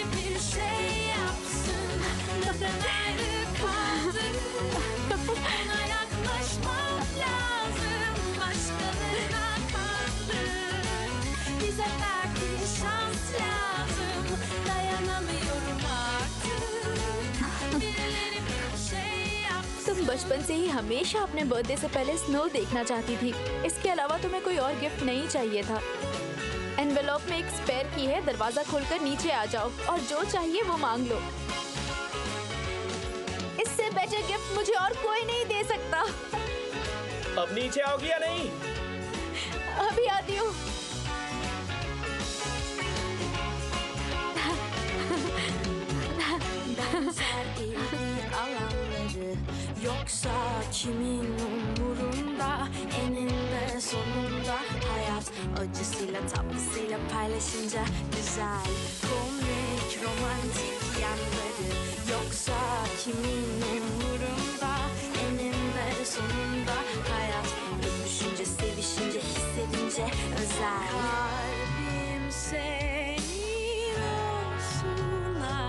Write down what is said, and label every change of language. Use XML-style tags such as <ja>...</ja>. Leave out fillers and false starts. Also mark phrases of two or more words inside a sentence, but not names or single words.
<tr>bir şey yapsın neden ayrı kaldık ona yaklaşmam lazım başkalarına kandık bize belki şans lazım dayanamıyorum artık birileri bir şey yapsın.</tr> <hi>तुम बचपन से ही हमेशा अपने बर्थडे से पहले स्नो देखना चाहती थी। इसके अलावा तुम्हें कोई और गिफ्ट नहीं चाहिए था। एनवेलॉप में एक</hi> <en>spare key</en> <hi>है, दरवाजा खोलकर नीचे आ जाओ और जो चाहिए वो मांग लो। इससे</hi> <en>better gift</en> <hi>मुझे और कोई नहीं दे सकता। अब नीचे आओगी या नहीं? अभी आती हूँ।</hi> <tr>Benzer ilgi alanları yoksa kimin umurunda eninde sonunda hayat acısıyla tatlısıyla paylaşınca güzel komik romantik yanları yoksa kimin umurunda eninde sonunda hayat öpüşünce sevişince hissedince özel kalbim senin olsun</tr>